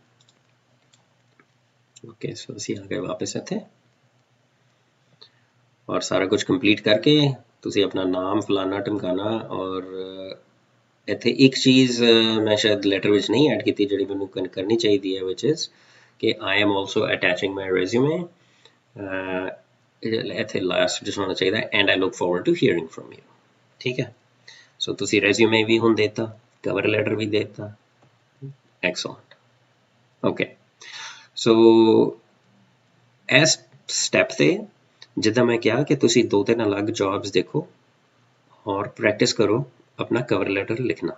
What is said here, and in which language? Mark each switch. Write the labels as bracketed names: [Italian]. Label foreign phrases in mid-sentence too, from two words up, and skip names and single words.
[Punjabi] ਓਕੇ, ਸੋ ਅਸੀਂ ਆ ਗਏ ਵਾਪਸ ਇੱਥੇ ਔਰ ਸਾਰਾ ਕੁਝ ਕੰਪਲੀਟ ਕਰਕੇ ਤੁਸੀਂ ਆਪਣਾ ਨਾਮ ਫਲਾਣਾ ਟਮਕਾਣਾ ਔਰ ਇੱਥੇ ਇੱਕ ਚੀਜ਼ ਮੈਂ ਸ਼ਾਇਦ ਲੈਟਰ ਵਿੱਚ ਨਹੀਂ ਐਡ ਕੀਤੀ ਜਿਹੜੀ ਮੈਨੂੰ ਕਰਨੀ ਚਾਹੀਦੀ ਹੈ [English] which is [Punjabi] ਕਿ [English] I am also attaching my resume। [Punjabi] ਇੱਥੇ ਲਾਸਟ ਵਿੱਚ ਹੋਣਾ ਚਾਹੀਦਾ ਐਂਡ [English] I look forward to hearing from you। [Punjabi] ਠੀਕ ਹੈ, ਸੋ ਤੁਸੀਂ ਰੈਜ਼ਿਊਮੇ ਵੀ ਹੁਣ ਦੇਤਾ, [English] cover letter [Punjabi] ਵੀ ਦੇਤਾ, ਐਕਸਲੈਂਟ। ਓਕੇ, ਸੋ ਇਸ ਸਟੈਪ ਤੇ ਜਿੱਦਾਂ ਮੈਂ ਕਿਹਾ ਕਿ ਤੁਸੀਂ 2-3 ਅਲੱਗ ਜੌਬਸ ਦੇਖੋ ਔਰ ਪ੍ਰੈਕਟਿਸ ਕਰੋ ਆਪਣਾ [English] cover letter [Punjabi] ਲਿਖਣਾ।